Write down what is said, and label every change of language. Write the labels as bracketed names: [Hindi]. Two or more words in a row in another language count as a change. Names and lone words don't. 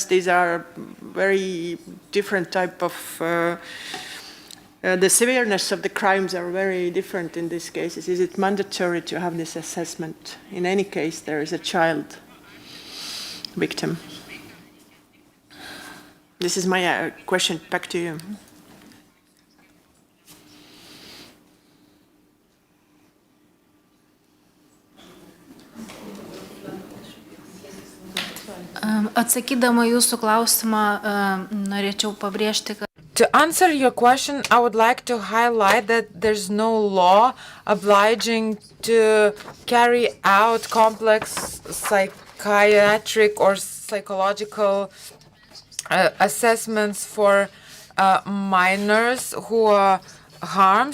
[English] These are very different type of, the severeness of the crimes are very different in these cases. Is it mandatory to have this assessment? In any case, there is a child victim. This is my question, back to you. [Lithuanian] Atsakydama jūsų klausimą, norėčiau pabrėžti, kad [English] To answer your question, I would like to highlight that there's no law obliging to carry out complex psychiatric or psychological assessments for minors who are harmed.